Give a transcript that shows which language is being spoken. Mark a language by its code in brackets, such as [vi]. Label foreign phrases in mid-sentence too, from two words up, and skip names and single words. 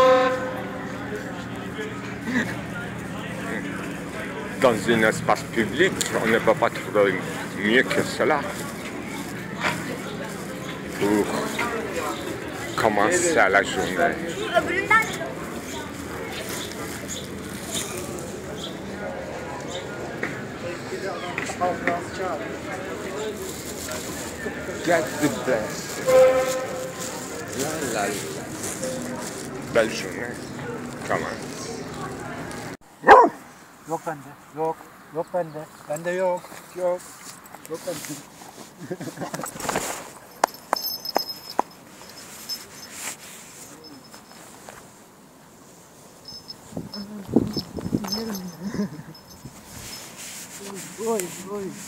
[fr] Dans un espace public, on ne peut pas trouver mieux que cela pour commencer la journée. [en] Get the best. [fr] Belle journée. Comment? [tr] Yok bende. Yok. Yok bende. Bende yok. Yok. Yok bende. Oy oy.